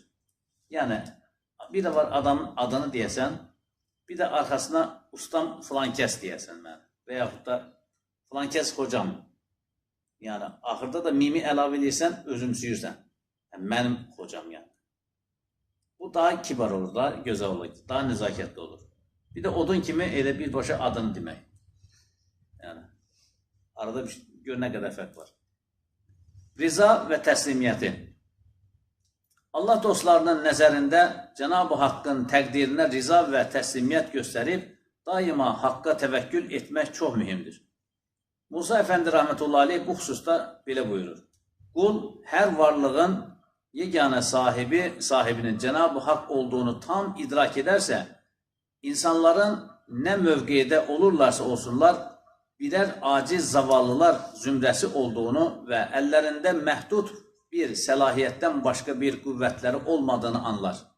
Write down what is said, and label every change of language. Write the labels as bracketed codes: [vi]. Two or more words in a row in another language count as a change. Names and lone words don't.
[tr] Yani bir de var adamın adını diyesen, bir de arkasına ustam flankes diyesen ben. Veyahut da flankes hocam. [az] Yani ahırda da mimi əlavə edirsən, özümsüyürsən. [tr] Yani benim hocam yani. Bu daha kibar olur, daha güzel olur, daha nezaketli olur. [az] Bir de odun kimi elə birbaşa adını demək. [tr] Yani arada bir gör ne kadar fark var. [az] Riza ve təslimiyyəti. Allah dostlarının nəzərində Cenab-ı Hakk'ın təqdirinə riza və təslimiyyət göstərib, daima Hakka təvəkkül etmək çox mühimdir. Musa Efendi [ar] rahmetullahi aleyh [az] bu xüsusda belə buyurur. [tr] Kul her varlığın yegane sahibinin Cenab-ı Hak olduğunu tam idrak ederse, insanların ne mövqeyde olurlarsa olsunlar, birer aciz zavallılar zümrəsi olduğunu ve ellerinde məhdud bir səlahiyyətdən başka bir qüvvətləri olmadığını anlar.